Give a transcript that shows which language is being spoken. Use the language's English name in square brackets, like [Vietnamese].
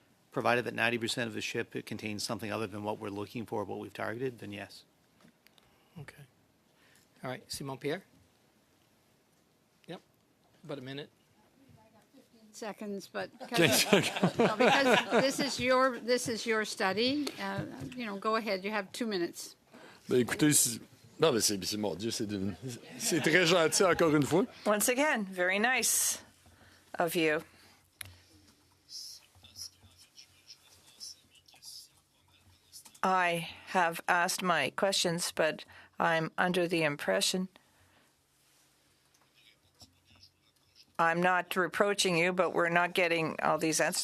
[English] Provided that 90% of the ship it contains something other than what we're looking for, what we've targeted, then yes. Okay. All right, Simon Pierre? Yep, about a minute. Seconds, but because this is your study, go ahead. You have 2 minutes. [French] Ben, écoutez, non, mais c'est mon Dieu, c'est très gentil encore une fois. [English] Once again, very nice of you. I have asked my questions, but I'm under the impression I'm not reproaching you, but we're not getting all these answers.